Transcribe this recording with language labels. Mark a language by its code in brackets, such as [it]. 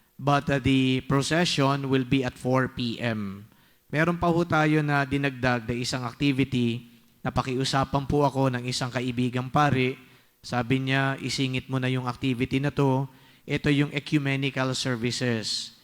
[en] But the procession will be at 4 p.m. [tl] Meron pa po tayo na dinagdag na isang activity. Napakiusapan po ako ng isang kaibigang pare. Sabi niya, isingit mo na yung activity na to. Ito yung ecumenical services.